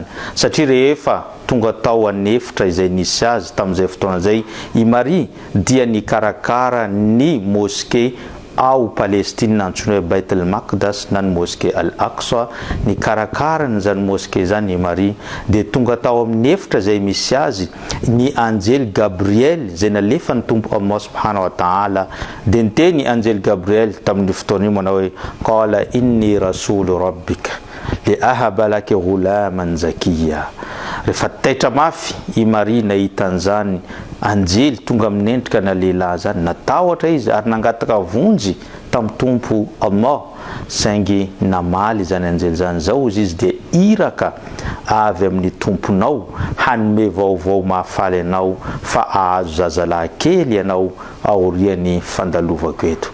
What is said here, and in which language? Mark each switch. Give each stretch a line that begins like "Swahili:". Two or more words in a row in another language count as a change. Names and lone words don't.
Malagasy: Satria rehefa tonga tao anefitra izay nisy azy tamin'izay fotoana zay, i Maria dia nikarakara ny moské ao Palestine antsoina hoe Beit el-Maqdas na ny moské Al-Aqsa, ny karakarany zany moské zany i Maria. Dia tonga tao amin'ny efitra zay misy azy ny anjely Gabriel zay nalefa ny tompo Allah
Arabic: subhanahu wa ta'ala,
Malagasy: dia niteny anjely Gabriel tamin'ny fotoana io manao hoe
Arabic: qala inni rasulu rabbika li ahaba laki ghulaman zakiya.
Malagasy: Rehefa taitra mafy i Maria nahita an'izany anjely tonga amin'ny endrika na lehilahy zany, natahotra izy ary nangataka vonjy tamin'ny tompo Allah, saingy namaly zany anjely zany. Zao izy dia iraka avy amin'ny tomponao hanome vaovao mahafaly anao fa ahazo zazalahy kely ianao aorian'ny fandalovako eto.